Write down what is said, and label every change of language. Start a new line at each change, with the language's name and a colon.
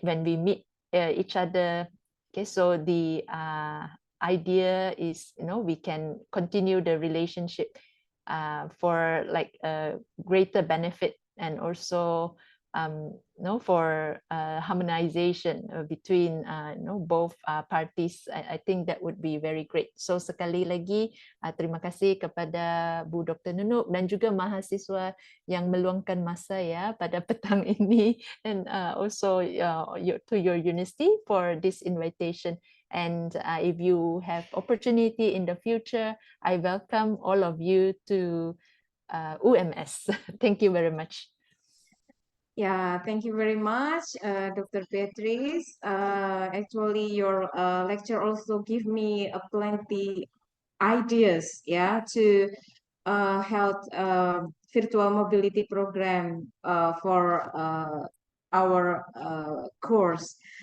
English: When we meet each other, okay, so the idea is, we can continue the relationship for like a greater benefit, and also for harmonization between both parties. I think that would be very great.
Malay: So sekali lagi terima kasih kepada Bu Dr. Nunuk dan juga mahasiswa yang meluangkan masa ya pada petang ini,
English: and also to your university for this invitation. And if you have opportunity in the future, I welcome all of you to UMS. Thank you very much. Yeah, thank you very much, Dr. Beatrice. Actually, your lecture also give me plenty ideas, yeah, to held virtual mobility program for our course.